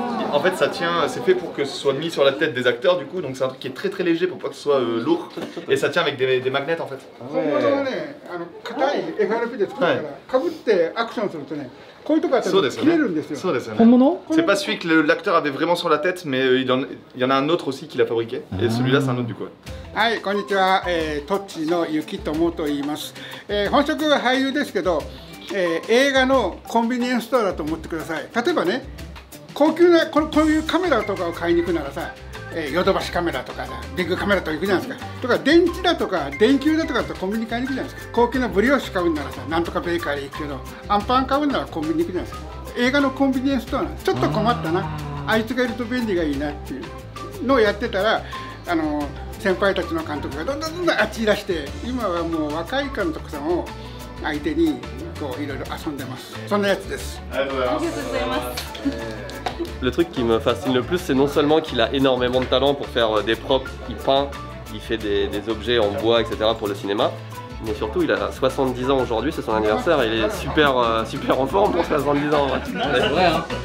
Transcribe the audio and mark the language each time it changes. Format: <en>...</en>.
<fr>En fait, ça tient, c'est fait pour que ce soit mis sur la tête des acteurs, du coup, donc c'est un truc qui est très léger pour pas que ce soit lourd. Et ça tient avec des magnets en fait.</fr> <ja>本物はね、硬い FRP で作るから、かぶってアクションするとね、こういうとこあったら切れるんですよ。そうですよね。本物?</ja> <fr>C'est pas celui que l'acteur avait vraiment sur la tête, mais il y en a un autre aussi qui l'a fabriqué. Et celui-là, c'est un autre du coup.</fr> <ja>はい、こんにちは、トッチのゆきともと言います。本職は俳優ですけど、映画のコンビニエンスストアだと思ってください。例えばね、高級なこういうカメラとかを買いに行くならさ、ヨドバシカメラとかさ、ビッグカメラとか行くじゃないですか。とか電池だとか電球だとかってコンビニ買いに行くじゃないですか。高級なブリオッシュ買うならさ、なんとかベーカリー行くけど、アンパン買うならコンビニ行くじゃないですか。映画のコンビニエンスストアなんです。ちょっと困ったな、あいつがいると便利がいいなっていうのをやってたら、先輩たちの監督がどんどんあっちいらして、今はもう若い監督さんを相手にこういろいろ遊んでます。そんなやつです。ありがとうございます。</ja> <fr>Le truc qui me fascine le plus, c'est non seulement qu'il a énormément de talent pour faire des props, il peint, il fait des objets en bois, etc. pour le cinéma, mais surtout il a 70 ans aujourd'hui, c'est son anniversaire, il est super en forme pour 70 ans. Ouais. C'est vrai, hein.</fr>